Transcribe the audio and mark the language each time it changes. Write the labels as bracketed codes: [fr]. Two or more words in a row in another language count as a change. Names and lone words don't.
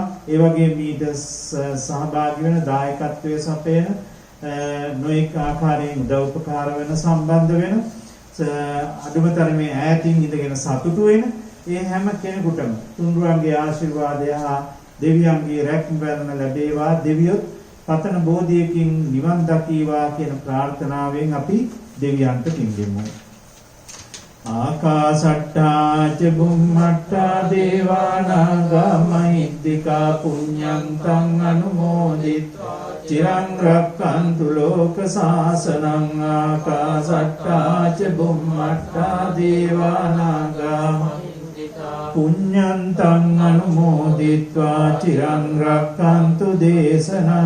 [si] ඒ වගේ මීට සහභාගී වෙන දායකත්වයේ සපයන නොඑක ආකාරයෙන් උදව් උපකාර වෙන සම්බන්ධ වෙන අදුමතරමේ ඈතින් ඉඳගෙන සතුටු වෙන ඒ හැම කෙනෙකුටම තුන්රුවන්ගේ ආශිර්වාදය හා දෙවියන්ගේ රැකවරණ ලැබේවා. දෙවියොත් පතන බෝධියකින් නිවන් දකීවා කියන ප්‍රාර්ථනාවෙන් අපි දෙවියන්ට පින් දෙමු. [pi] ආකාශට්ටා ච බුම්මට්ටා දේවානාගා මහිද්దికා පුඤ්ඤං තං අනුමෝදිත්වා චිරං රක්ඛන්තු ලෝක සාසනං. ආකාශට්ටා ච බුම්මට්ටා දේවානාගා පුඤ්ඤං තං අනුමෝදිත්වා චිරං රක්ඛන්තු දේශනං.